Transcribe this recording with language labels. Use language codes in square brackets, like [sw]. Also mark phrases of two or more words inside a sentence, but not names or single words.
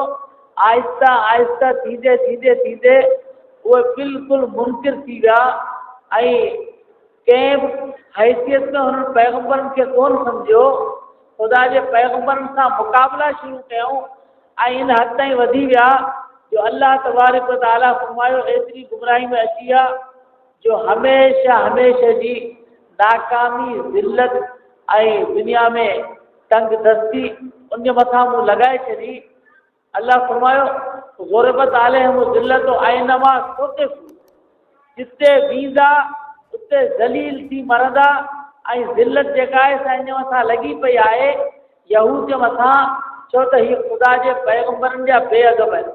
[sd] आहिस्ता आहिस्ता थींदे थींदे थींदे उहे बिल्कुलु मुनकिर थी विया ऐं कंहिं बि हैसियत में हुननि पैगम्बरनि खे कोन सम्झियो। ख़ुदा जे पैगम्बरनि सां मुक़ाबिला शुरू कयूं ऐं इन हद ताईं वधी विया जो [ar] الله تبارك وتعالى [sd] फरमायो एतिरी गुमराही में अची विया जो हमेशह हमेशह जी नाकामी, ज़िल्लत ऐं दुनिया में तंग दस्ती उन जे मथां मूं लॻाए छॾी। अल्लाह फरमायो [ar] ضربت عليهم الذلة أينما ثقفوا, [sd] जिते वेंदा उते ज़लील थी मरंदा ऐं ज़िल्लत जेका आहे सा इन मथां लॻी पई आहे यहूद जे मथां, छो त हीअ ख़ुदा जे पैगंबरनि जा बेअदब आहिनि।